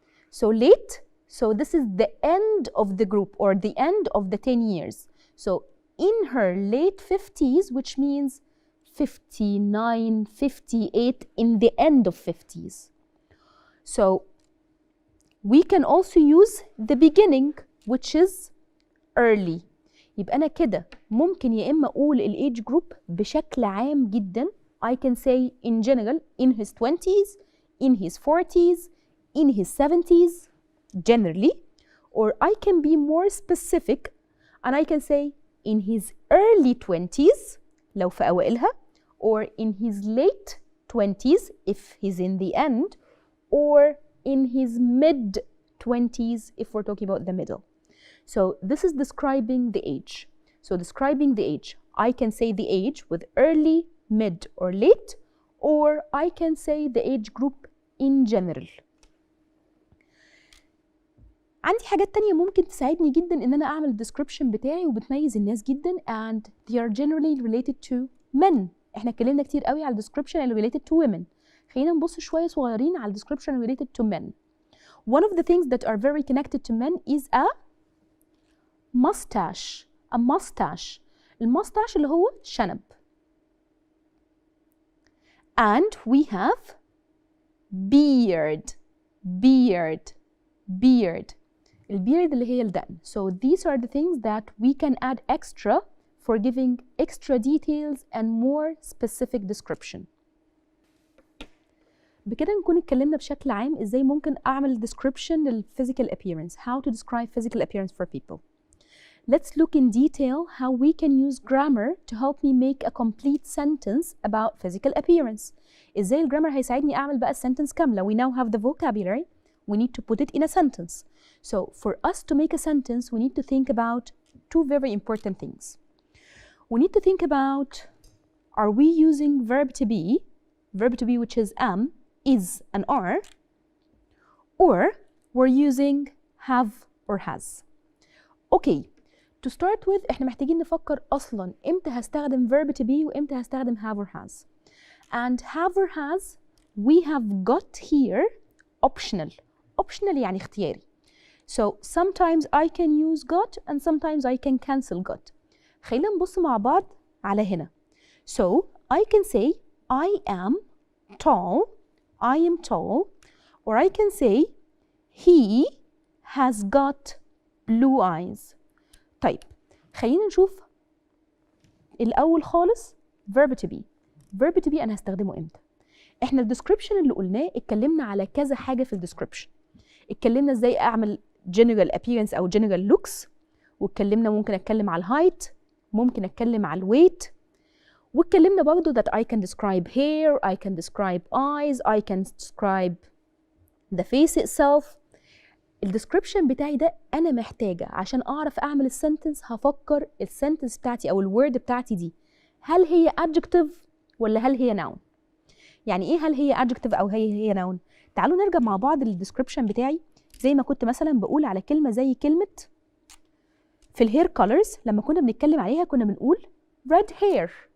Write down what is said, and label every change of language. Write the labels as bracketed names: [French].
[English] So late, so this is the end of the group or the end of the 10 years. So in her late 50s which means 59, 58, in the end of 50s. So we can also use the beginning which is early. [Arabic] يبقى أنا كده ممكن يا إما أقول الage group بشكل عام جدا. [English] I can say in general in his 20s, in his 40s, in his 70s generally, or I can be more specific and I can say in his early 20s [Arabic] لو في أوائلها, [English] or in his late 20s if he's in the end, or in his mid 20s if we're talking about the middle. So this is describing the age. So describing the age, I can say the age with early, mid, or late, or I can say the age group in general. [Arabic] عندي حاجات تانية ممكن تساعدني جدا ان انا اعمل الديسكريبشن بتاعي وبتميز الناس جدا [English] and they are generally related to men. [Arabic] احنا اتكلمنا كتير قوي على الديسكريبشن اللي related to women. خلينا نبص شوية صغيرين على الديسكريبشن related to men. [English] One of the things that are very connected to men is a mustache. A mustache. [Arabic] الماستاش اللي هو شنب. [English] And we have beard. Beard. Beard. [Arabic] البيرد اللي هي الدقن. [English] So these are the things that we can add extra for giving extra details and more specific description. [Arabic] بكده نكون اتكلمنا بشكل عام ازاي ممكن اعمل description لل physical appearance. [English] How to describe physical appearance for people. Let's look in detail how we can use grammar to help me make a complete sentence about physical appearance. [Arabic] ازاي الجرامر هيساعدني اعمل بقى sentence كاملة. [English] We now have the vocabulary. We need to put it in a sentence. So for us to make a sentence, we need to think about two very important things. We need to think about, are we using verb to be which is am, is, and are, or we're using have or has. Okay, to start with [Arabic] احنا محتاجين نفكر اصلا امتى هستخدم verb to be وامتى هستخدم have or has. [English] And have or has we have got here optional. [Arabic] Optional يعني اختياري. [English] So sometimes I can use got and sometimes I can cancel got. [Arabic] خلينا نبص مع بعض على هنا. [English] So I can say I am tall. I am tall. Or I can say he has got blue eyes. [Arabic] طيب خلينا نشوف الأول خالص verb to be. verb to be أنا هستخدمه إمتى؟ إحنا الديسكريبشن اللي قلناه اتكلمنا على كذا حاجة في الديسكريبشن. اتكلمنا ازاي اعمل general appearance او general looks، واتكلمنا ممكن اتكلم على الهايت، ممكن اتكلم على الويت، واتكلمنا برضو [English] that I can describe hair, I can describe eyes, I can describe the face itself. [Arabic] الديسكريبشن بتاعي ده انا محتاجه عشان اعرف اعمل السنتنس. هفكر السنتنس بتاعتي او الورد بتاعتي دي هل هي adjective ولا هل هي noun. يعني ايه هل هي adjective او هي noun؟ تعالوا نرجع مع بعض للديسكريبشن بتاعي. زي ما كنت مثلا بقول على كلمه زي كلمه في الهير كولرز، لما كنا بنتكلم عليها كنا بنقول red hair.